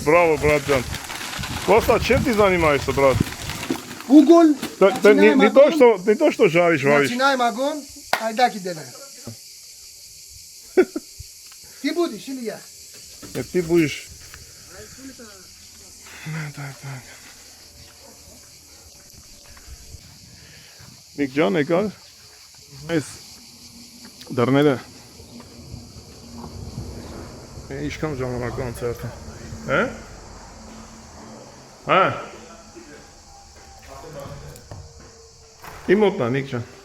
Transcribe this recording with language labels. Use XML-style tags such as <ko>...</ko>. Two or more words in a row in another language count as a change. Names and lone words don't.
<ru>Браво, брат Джан Костас, чем ты занимаешься, брат? Уголь Не то, что жаришь, варишь Начинаем огонь, айдаки делаем Ты будешь или я? Нет, ты будешь Так</ru> <hy>Նիկ ջան եկար այս դռները Ինչքան ժամանակ անց է արդեն Հա Իմ մոտնա Նիկ ջան</hy>